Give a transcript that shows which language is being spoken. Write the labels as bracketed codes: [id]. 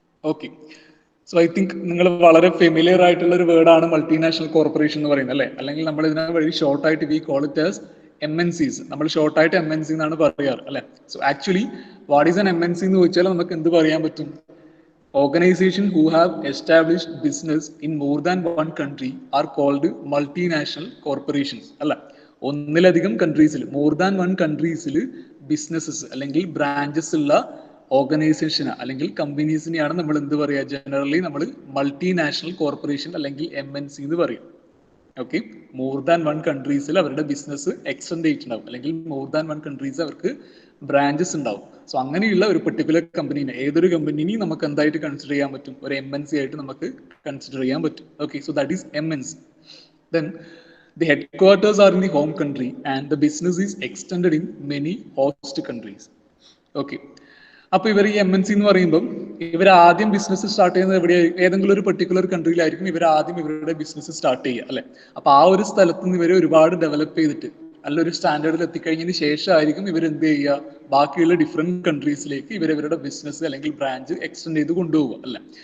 [ml] Okay, so I think നിങ്ങൾ വളരെ familiar ആയിട്ടുള്ള ഒരു വേർഡാണ് മൾട്ടിനാഷണൽ കോർപ്പറേഷൻ എന്ന് പറയുന്നത് അല്ലേ? അല്ലെങ്കിൽ നമ്മൾ ഇതിനെ വഴി ഷോർട്ടായിട്ട് [en] We call it as MNCs. [ml] നമ്മൾ ഷോർട്ടായിട്ട് MNC എന്നാണ് പറയാറ് അല്ലെ? [en] so actually what is an MNC [ml] എന്ന് ചോദിച്ചാൽ നമുക്ക് എന്ത് പറയാൻ പറ്റും? [en] Organizations who have established business in more than one country are called multinational corporations അല്ല? [ml] ഒന്നിലധികം കൺട്രീസിൽ, മോർ ദാൻ വൺ കൺട്രീസിൽ ബിസിനസ്സസ് അല്ലെങ്കിൽ ബ്രാഞ്ചസ് ഉള്ള ഓർഗനൈസേഷൻ അല്ലെങ്കിൽ കമ്പനീസിനെയാണ് നമ്മൾ എന്ത് പറയുക? ജനറലി നമ്മൾ മൾട്ടിനാഷണൽ കോർപ്പറേഷൻ അല്ലെങ്കിൽ MNC എന്ന് പറയും. ഓക്കെ, മോർ ദാൻ വൺ കൺട്രീസിൽ അവരുടെ ബിസിനസ് എക്സ്റ്റെൻഡ് ചെയ്തിട്ടുണ്ടാവും, അല്ലെങ്കിൽ മോർ ദാൻ വൺ കൺട്രീസ് അവർക്ക് ബ്രാഞ്ചസ് ഉണ്ടാവും. സോ അങ്ങനെയുള്ള ഒരു പെർട്ടിക്കുലർ കമ്പനീനെ, ഏതൊരു കമ്പനീനെയും നമുക്ക് എന്തായിട്ട് കൺസിഡർ ചെയ്യാൻ പറ്റും? ഒരു MNC ആയിട്ട് നമുക്ക് കൺസിഡർ ചെയ്യാൻ പറ്റും. Okay, [en] So that is MNC. Then the headquarters are in the home country and the business is extended in many host countries. [ml] Okay, അപ്പൊ ഇവർ ഈ MNC എന്ന് പറയുമ്പോൾ ഇവർ ആദ്യം ബിസിനസ് സ്റ്റാർട്ട് ചെയ്യുന്നത് എവിടെ? ഏതെങ്കിലും ഒരു പെർട്ടിക്കുലർ കൺട്രിയിലായിരിക്കും ഇവർ ആദ്യം ഇവരുടെ ബിസിനസ് സ്റ്റാർട്ട് ചെയ്യുക അല്ലെ? അപ്പൊ ആ ഒരു സ്ഥലത്ത് നിന്ന് ഇവർ ഒരുപാട് ഡെവലപ്പ് ചെയ്തിട്ട് നല്ലൊരു സ്റ്റാൻഡേർഡിൽ എത്തിക്കഴിഞ്ഞതിന് ശേഷമായിരിക്കും ഇവർ എന്ത് ചെയ്യുക, ബാക്കിയുള്ള ഡിഫറെന്റ് കൺട്രീസിലേക്ക് ഇവരുടെ ബിസിനസ് അല്ലെങ്കിൽ ബ്രാഞ്ച് എക്സ്റ്റെൻഡ് ചെയ്ത് കൊണ്ടുപോവുക അല്ല.